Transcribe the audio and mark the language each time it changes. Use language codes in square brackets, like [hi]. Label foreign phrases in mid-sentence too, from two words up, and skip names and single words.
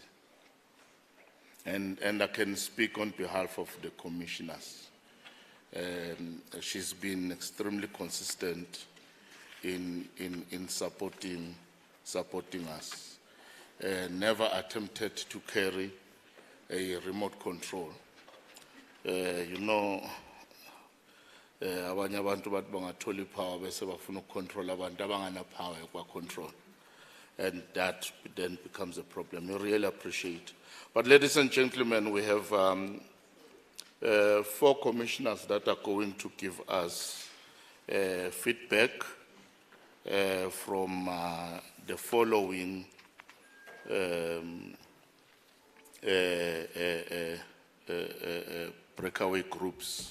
[en] And I can speak on behalf of the commissioners. She's been extremely consistent in supporting us. Never attempted to carry a remote control. You know, [nd] abanye abantu bathi bangathola ipower bese bafuna ukucontrol abantu abangana power yakwa control, [en] and that then becomes a problem. We really appreciate. But ladies and gentlemen, we have 4 commissioners that are going to give us feedback from the following breakaway groups.